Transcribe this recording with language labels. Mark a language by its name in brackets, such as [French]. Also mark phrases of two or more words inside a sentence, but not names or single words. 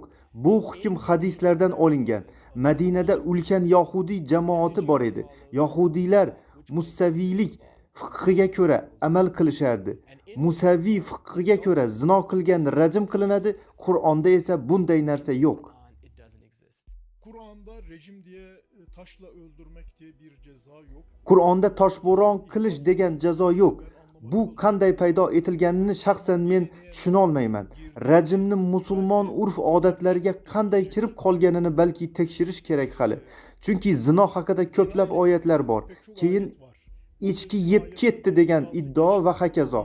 [Uzbek] Bu hukm hadislardan olingan. Madinada ulkan Yahudiy jamoati bor edi. Yahudiylar Musaviylik fiqhiga ko'ra amal qilishardi. Musaviy fiqhiga ko'ra zino qilgan rajm qilinadi, Qur'onda esa bunday narsa yo'q. [Turkish] Kur'an'da rejim diye taşla öldürmek diye bir ceza yok. [Uzbek] Qur'onda toshbo'ron qilish degan jazo yo'q. Bu qanday paydo etilganini shaxsan men tushuna olmayman. Rajmni musulmon urf-odatlariga qanday kirib qolganini balki tekshirish kerak hali. Chunki zino haqida ko'plab oyatlar bor. Keyin echki yeb ketdi degan iddao va hokazo.